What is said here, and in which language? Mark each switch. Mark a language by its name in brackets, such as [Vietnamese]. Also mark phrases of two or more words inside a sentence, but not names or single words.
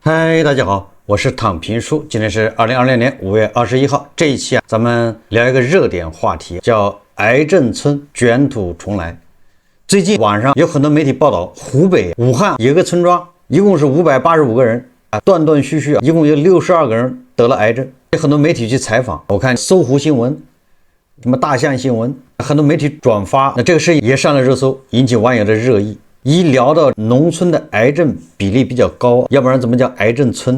[Chinese] 嗨，大家好，我是躺平叔。今天是2020年5月21号。这一期咱们聊一个热点话题，叫癌症村捲土重来。最近网上有很多媒体報道，湖北武漢有個村莊，一共是585個人，斷斷續續一共有62個人得了癌症。有很多媒體去採訪，我看搜狐新聞、什麼大象新聞，很多媒體轉發，那這個事也上了熱搜，引起網友的熱議。一聊到農村的癌症比例比較高，要不然怎麼叫癌症村？